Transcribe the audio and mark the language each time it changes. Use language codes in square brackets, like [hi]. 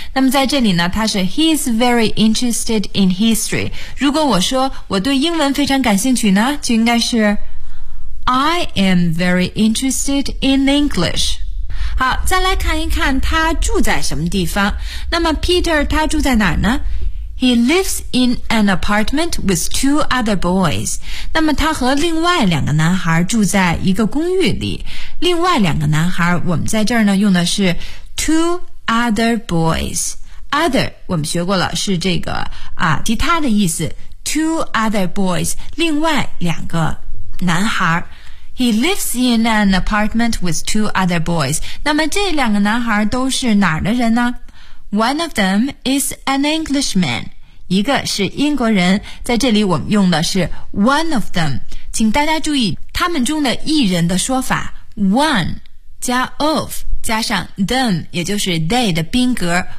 [zh] 那么在这里呢它是 [en] He's very interested in history. [zh] 如果我说我对英文非常感兴趣呢，就应该是 [en] I am very interested in English. [zh] 好，再来看一看他住在什么地方。那么 Peter 他住在哪儿呢？ [en] He lives in an apartment with two other boys. [zh] 那么他和另外两个男孩住在一个公寓里。另外两个男孩，我们在这儿呢用的是 two other boys. other 我们学过了，是这个啊其他的意思。 [en] Two other boys [zh] 另外两个男孩。 [en] He lives in an apartment with two other boys. [zh] 那么这两个男孩都是哪儿的人呢？ [en] One of them is an Englishman. [zh] 一个是英国人。在这里我们用的是 one of them. 请大家注意他们中的一人的说法。 One 加 of 加上 them, 也就是 they 的宾格。